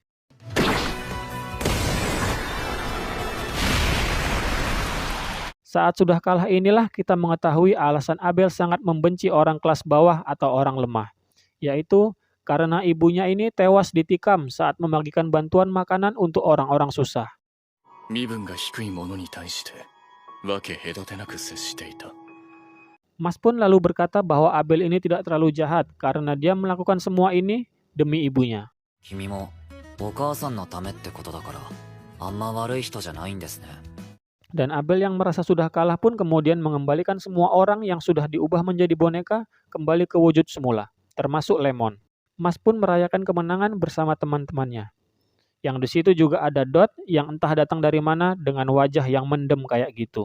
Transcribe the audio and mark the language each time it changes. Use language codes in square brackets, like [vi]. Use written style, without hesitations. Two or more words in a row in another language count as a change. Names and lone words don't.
[id] Saat sudah kalah inilah kita mengetahui alasan Abel sangat membenci orang kelas bawah atau orang lemah, yaitu karena ibunya ini tewas ditikam saat membagikan bantuan makanan untuk orang-orang susah. [ja] 身分が低い者に対して分け隔てなく接していた。 [id] Mas pun lalu berkata bahwa Abel ini tidak terlalu jahat karena dia melakukan semua ini demi ibunya. [ja] 君もお母さんのためってことだからあんま悪い人じゃないんですね。 [id] Dan Abel yang merasa sudah kalah pun kemudian mengembalikan semua orang yang sudah diubah menjadi boneka kembali ke wujud semula, termasuk Lemon. Mas pun merayakan kemenangan bersama teman-temannya. Yang di situ juga ada Dot yang entah datang dari mana dengan wajah yang mendem kayak gitu.